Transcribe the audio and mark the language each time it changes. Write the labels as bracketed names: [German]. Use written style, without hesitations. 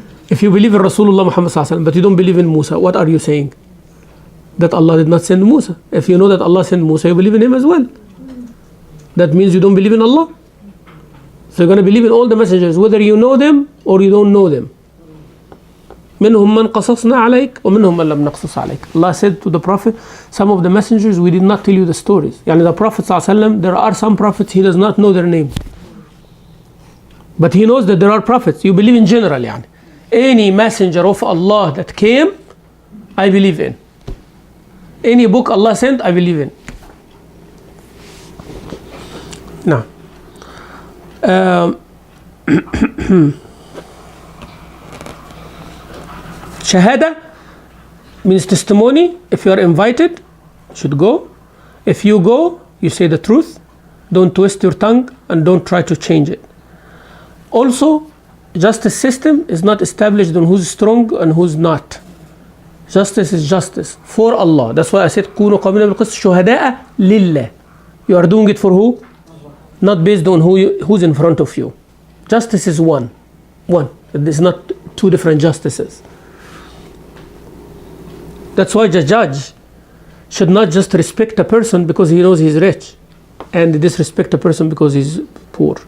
[English] If you believe in Rasulullah Muhammad sallallahu alaihi wasallam, but you don't believe in Musa, what are you saying? That Allah did not send Musa. If you know that Allah sent Musa, you believe in him as well. That means you don't believe in Allah. So you're going to believe in all the messengers, whether you know them or you don't know them. [Arabic] منهم من قصصنا عليك ومنهم من لم نقصص عليك. [English] Allah said to the Prophet, some of the messengers we did not tell you the stories. Yani the Prophet sallallahu alaihi wasallam, there are some prophets he does not know their name, but he knows that there are prophets. You believe in general, yani. Any messenger of Allah that came, I believe in. Any book Allah sent, I believe in. Now, Shahada means testimony. If you are invited, you should go. If you go, you say the truth. Don't twist your tongue and don't try to change it. Also, justice system is not established on who's strong and who's not. Justice is justice for Allah. That's why I said [Arabic] كونوا قوامين بالقسط شهداء لله. [English] You are doing it for who? Not based on who's in front of you. Justice is one. There's not two different justices. That's why the judge should not just respect a person because he knows he's rich and disrespect a person because he's poor.